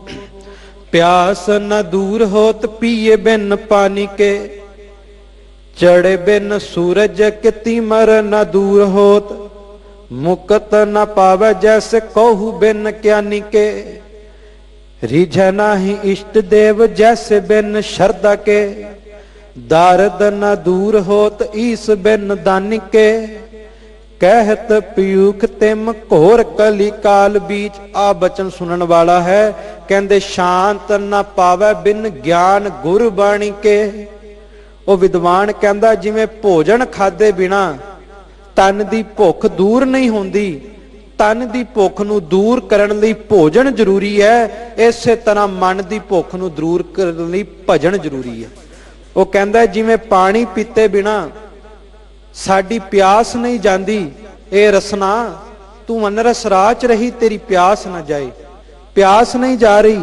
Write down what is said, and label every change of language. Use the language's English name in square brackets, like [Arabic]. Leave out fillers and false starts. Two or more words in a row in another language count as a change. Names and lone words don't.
[Braj] ਪਿਆਸ ਨਾ ਦੂਰ ਹੋਤ, ਪੀਏ ਬਿਨ ਪਾਣੀ ਕੇ, ਚੜੇ ਬਿਨ ਸੂਰਜ ਕਿਤੀ ਮਰ ਨਾ ਦੂਰ ਹੋਤ, ਮੁਕਤ ਨਾ ਪਾਵੇ ਜੈਸੇ ਕਹੂ ਬਿਨ ਗਿਆਨੀ ਕੇ, ਰੀਝੈ ਨਾਹੀ ਇਸ਼ਟ ਦੇਵ ਜੈਸੇ ਬਿਨ ਸ਼ਰਧਾ ਕੇ, दारद न दूर होत ईस बिन दानिके, कहत पीयूख तिम घोर कली काल बीच। [Punjabi] ਆ ਬਚਨ ਸੁਣਨ ਵਾਲਾ ਹੈ, ਕਹਿੰਦੇ [Braj] शांत न पावे बिन ज्ञान गुर बाणी के। [Punjabi] ਉਹ ਵਿਦਵਾਨ ਕਹਿੰਦਾ ਜਿਵੇਂ ਭੋਜਨ ਖਾਦੇ ਬਿਨਾ ਤਨ ਦੀ ਭੁੱਖ ਦੂਰ ਨਹੀਂ ਹੁੰਦੀ, ਤਨ ਦੀ ਭੁੱਖ ਨੂੰ ਦੂਰ ਕਰਨ ਲਈ ਭੋਜਨ ਜ਼ਰੂਰੀ ਹੈ, ਇਸੇ ਤਰ੍ਹਾਂ ਮਨ ਦੀ ਭੁੱਖ ਨੂੰ ਦੂਰ ਕਰਨ ਲਈ ਭਜਨ ਜ਼ਰੂਰੀ ਹੈ। ਉਹ ਕਹਿੰਦਾ ਜਿਵੇਂ ਪਾਣੀ ਪੀਤੇ ਬਿਨਾ ਸਾਡੀ ਪਿਆਸ ਨਹੀਂ ਜਾਂਦੀ, ਇਹ ਰਸਨਾ ਤੂੰ ਮਨ ਰਸ ਰਾਚ ਰਹੀ, ਤੇਰੀ ਪਿਆਸ ਨਾ ਜਾਏ, ਪਿਆਸ ਨਹੀਂ ਜਾ ਰਹੀ।